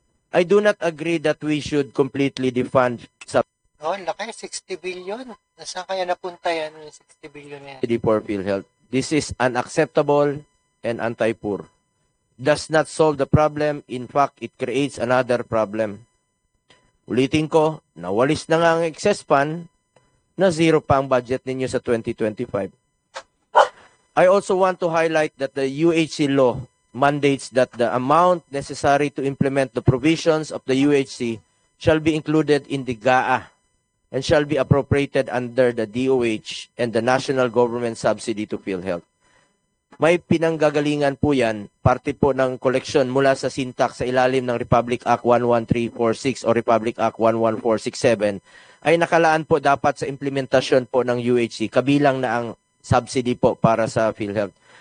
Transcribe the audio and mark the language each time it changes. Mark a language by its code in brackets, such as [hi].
[en] I do not agree that we should completely defund [tl] laki, 60 billion. Nasaan kaya napunta yan, yung 60 billion yan? [en] for PhilHealth. This is unacceptable and anti-poor. Does not solve the problem. In fact, it creates another problem. [tl] Ulitin ko, nawalis na nga ang excess fund, na zero pa ang budget ninyo sa 2025. [en] I also want to highlight that the UHC law mandates that the amount necessary to implement the provisions of the UHC shall be included in the GAA and shall be appropriated under the DOH and the national government subsidy to PhilHealth. [tl] May pinanggagalingan po yan, parte po ng koleksyon mula sa Sintak sa ilalim ng Republic Act 11346 o Republic Act 11467 ay nakalaan po dapat sa implementasyon po ng UHC, kabilang na ang subsidy po para sa PhilHealth.